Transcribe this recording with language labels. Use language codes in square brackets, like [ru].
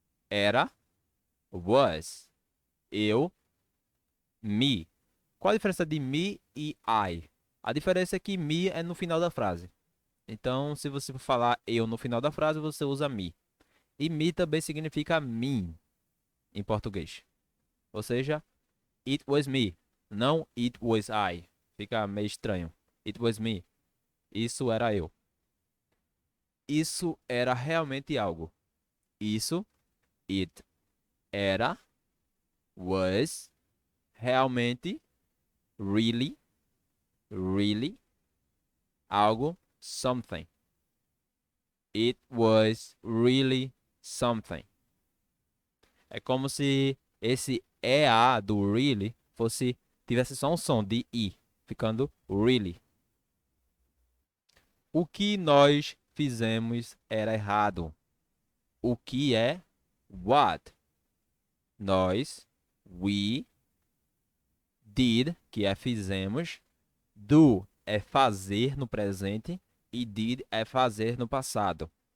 [pt] Era, was. Eu, me. Qual a diferença de me e I? A diferença é que me é no final da frase. Então, se você for falar eu no final da frase, você usa me. E me também significa mim em português. Ou seja, [en] it was me, [pt] não [en] it was I. [pt] Fica meio estranho. [en] It was me. [pt] Isso era eu. Isso era realmente algo. Isso, it, era, was, realmente, really, really, algo, something. [en] It was really something. [pt] É como se esse EA do really tivesse só um som de I, ficando really. O que nós fizemos era errado. O que é what? Nós, we, did, que é fizemos, do é fazer no presente e did é fazer no passado.